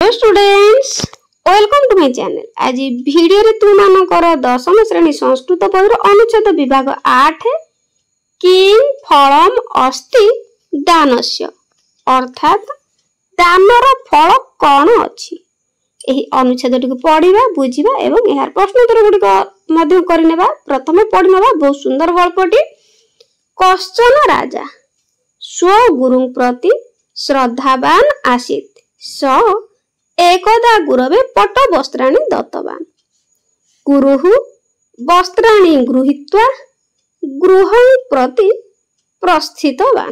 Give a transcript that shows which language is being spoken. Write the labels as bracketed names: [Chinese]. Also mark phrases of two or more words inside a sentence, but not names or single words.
[English] Hello students, welcome to my channel. [Odia] ଆଜ ଭିଡିଓ ରେ ତୁମ ମାନଙ୍କର ଦଶମ ଶ୍ରେଣୀ ସଂସ୍କୃତ ପଦ ଅନୁଚ୍ଛେଦ ବିଭାଗ 8 [Sanskrit] किं फलम अस्ति दानस्य [Odia] ଅର୍ଥାତ୍ ଦାନର ଫଳ କଣ ଅଛି ଏହି ଅନୁଚ୍ଛେଦ ଟିକୁ ପଢ଼ିବା ବୁଝିବା ଏବଂ ଏହାର ପ୍ରଶ୍ନ ଉତ୍ତର ଗୁଡ଼ିକ ମଧ୍ୟ କରିନେବା। ପ୍ରଥମେ ପଢ଼ିନେବା ବହୁତ ସୁନ୍ଦର ଗଳ୍ପଟି। [Sanskrit] कश्चन राजा स्व गुरु प्रति श्रद्धावान आसीत् स एकदा गुरवे पट वस्त्राणि दत्तवान्। गुरुः वस्त्राणि गृहीत्वा गृहं प्रति प्रस्थितवान्।